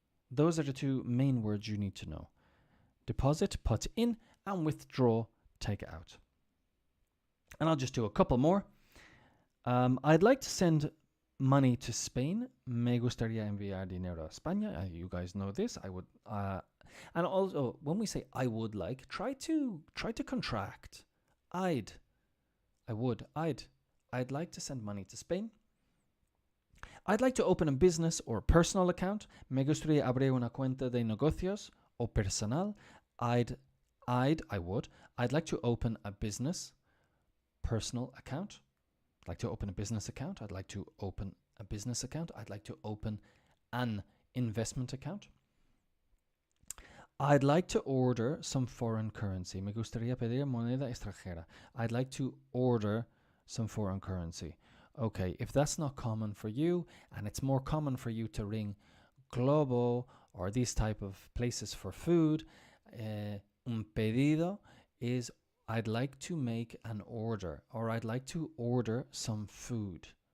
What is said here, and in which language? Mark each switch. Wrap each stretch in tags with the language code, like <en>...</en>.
<en>Those are the 2 main words you need to know. Deposit, put in, and withdraw, take out. And I'll just do a couple more. I'd like to send money to Spain.</en> <es>Me gustaría enviar dinero a España.</es> <en>You guys know this. I would, and also when we say I would like, try to contract. I'd like to send money to Spain. I'd like to open a business or personal account.</en> <es>Me gustaría abrir una cuenta de negocios o personal.</es> <en>I'd like to open a business personal account. I'd like to open a business account. I'd like to open a business account. I'd like to open an investment account. I'd like to order some foreign currency.</en> <es>Me gustaría pedir moneda extranjera.</es> <en>I'd like to order some foreign currency. Okay, if that's not common for you, and it's more common for you to ring Globo or these type of places for food, un pedido is I'd like to make an order, or I'd like to order some food.</en>